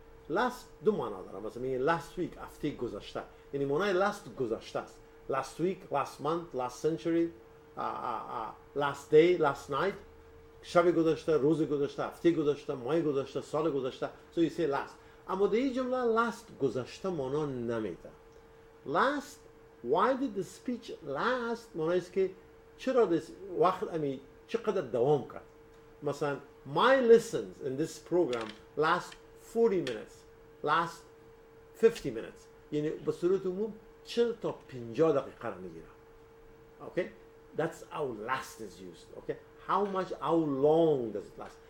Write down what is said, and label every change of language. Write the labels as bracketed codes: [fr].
[fa] last دو معنا داره. مثلا میگه [en] last week [fa] هفته گذشته، یعنی معنای last گذشته است. [en] last week, last month, last century, last day, last night. [fa] شب گذشته، روز گذشته، هفته گذشته، ماه گذشته، سال گذشته. [en] So you say last. [fa] اما در این جمله last گذشته معنا نمیده. last, [en] why did the speech last؟ [fa] معنی است که چرا وقت امی چقدر دوام کرد. [en] مثلا my lessons in this program last 40 minutes, last 50 minutes. [fa] یعنی به صورت عموم 40 تا 50 دقیقه را میگیره. [en] Okay? That's how last is used. Okay, how long does it last?